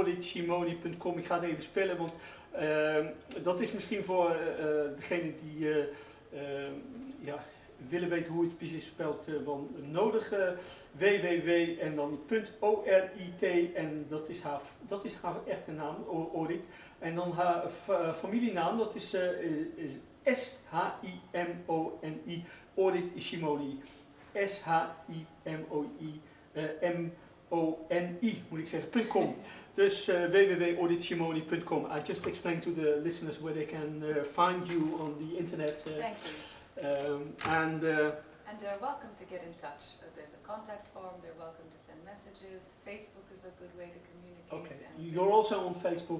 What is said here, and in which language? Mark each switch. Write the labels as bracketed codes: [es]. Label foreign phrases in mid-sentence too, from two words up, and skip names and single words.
[nl] Ik ga het even spellen, want dat is misschien voor degene die ja, willen weten hoe het precies spelt, wel nodig. www en dan .orit en dat is haar echte naam, Orit. En dan haar familienaam, dat is S-H-I-M-O-N-I, Orit Shimoni. S-H-I-M-O-I, moet ik zeggen, .com. Dus www.oritshimoni.com. [en] I just explained to the listeners where they can find you on the internet. Thank you. And they're welcome to get in touch. There's a contact form, they're welcome to send messages. Facebook is a good way to communicate. Okay, you're also on Facebook?